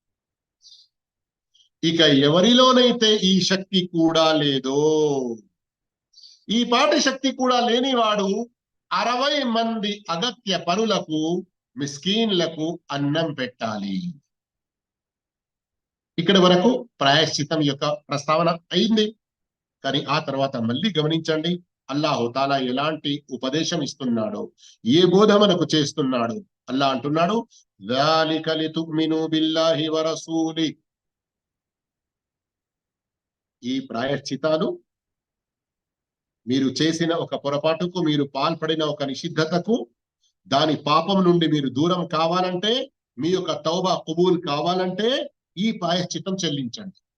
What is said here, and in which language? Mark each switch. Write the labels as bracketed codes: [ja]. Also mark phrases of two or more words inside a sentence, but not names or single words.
[te] ఇక ఎవరిలోనైతే ఈ శక్తి కూడా లేదో, ఈ పాటి శక్తి కూడా లేనివాడు 60 మంది అగత్య పరులకు, మిస్కీన్లకు అన్నం పెట్టాలి. ఇక్కడ వరకు ప్రాయశ్చితం యొక్క ప్రస్తావన అయింది. కానీ ఆ తర్వాత మళ్ళీ గమనించండి, అల్లాహు తాలా ఎలాంటి ఉపదేశం ఇస్తున్నాడో, ఏ బోధ మనకు చేస్తున్నాడు. అల్లా అంటున్నాడు, [ar] ذَلِكَ لِتُؤْمِنُوا بِاللَّهِ وَرَسُولِهِ. [te] ఈ ప్రాయశ్చితాలు మీరు చేసిన ఒక పొరపాటుకు, మీరు పాల్పడిన ఒక నిషిద్ధతకు, దాని పాపం నుండి మీరు దూరం కావాలంటే, మీ యొక్క [ur] توبہ قبول [te] కావాలంటే ఈ ప్రాయశ్చితం చెల్లించండి.